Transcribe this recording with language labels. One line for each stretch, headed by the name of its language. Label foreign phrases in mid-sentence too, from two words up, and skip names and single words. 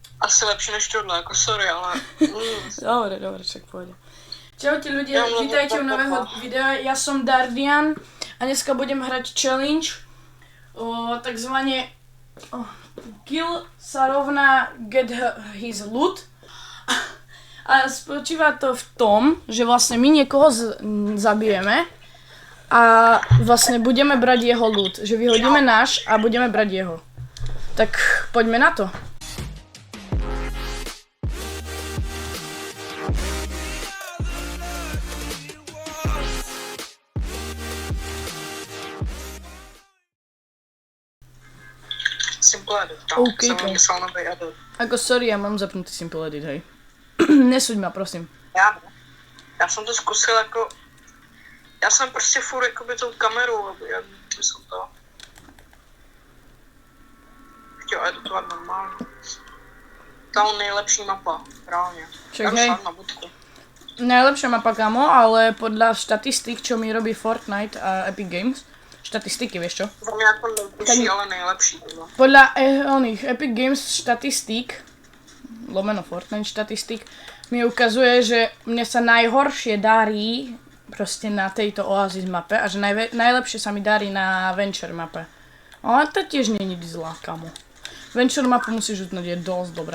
Czech: asi lepší než tohle, jako sorry, ale...
Slovak: Dobre, však pôjde. Čaute ľudia, vítajte u nového videa, ja som Dardian a dneska budem hrať challenge o takzvané kill sa rovná
English: get his loot
Slovak: a spočíva to v tom, že vlastne my niekoho zabijeme a vlastne budeme brať jeho loot, že vyhodíme náš a budeme brať jeho. Tak poďme na to.
English: Simple edit, OK,
Czech: jsem to. myslel nový edit.
Slovak: Ako sorry, ja mám zapnutý
English: simple edit,
Slovak: hej. Nesuď ma, prosím.
Czech: Já jsem to zkusil jako... Já jsem prostě furt jakoby tou kamerou, jak jsem to... chtěl editovat normálně. Ta nejlepší mapa, reálně. Však Já
Slovak: hej.
Czech: šel na budku.
Slovak: Najlepšia mapa, kamo, ale podľa štatistík, čo mi robí Fortnite a Epic Games, štatistiky, vieš čo?
Czech: Za mě jako nejlepší, ale nejlepší. Bylo.
Slovak: Podľa oných Epic Games štatistík, lomeno Fortnite štatistík, mi ukazuje, že mne sa najhoršie darí proste na tejto Oasis mape a že najlepšie sa mi darí na Venture mape. Ale to tiež nie je zlá, kamo. Venture mapu musíš utnúť, je dosť dobrá.